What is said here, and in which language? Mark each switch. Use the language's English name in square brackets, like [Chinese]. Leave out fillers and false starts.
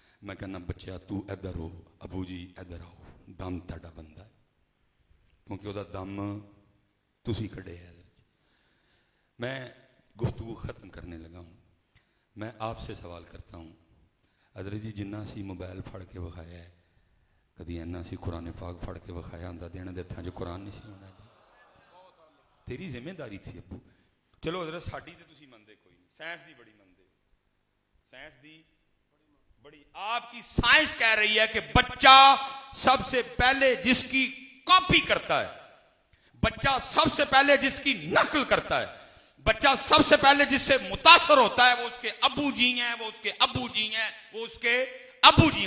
[Punjabi] میں کہنا بچہ تو ادھر ہو, ابو جی ادھر آؤ, دم تہاڈا بندہ ہے کیونکہ وہ دم تسی کھڑے ہے. [Urdu] میں گفتگو ختم کرنے لگا ہوں. میں آپ سے سوال کرتا ہوں حضرت جی, [Punjabi] جنہ سی موبائل پھڑ کے وکھایا ہے, کدی اینا سی قرآن پاک پھڑ کے وکھایا ہوندا دینا دے ہتھاں جو قرآن نہیں سی ہونا جی. [Urdu] تیری ذمہ داری تھی ابو. [Punjabi] چلو حضرت ساڈی تے تسی مندے کوئی نہیں, سائنس دی بڑی مندے, سائنس دی بڑی. [Urdu] آپ کی سائنس کہہ رہی ہے کہ بچہ سب سے پہلے جس کی کاپی کرتا ہے, بچہ سب سے پہلے جس کی نقل کرتا ہے, بچہ سب سے پہلے جس سے متاثر ہوتا ہے وہ اس کے ابو جی ہیں, وہ اس کے ابو جی ہیں, وہ اس کے ابو جی ہیں.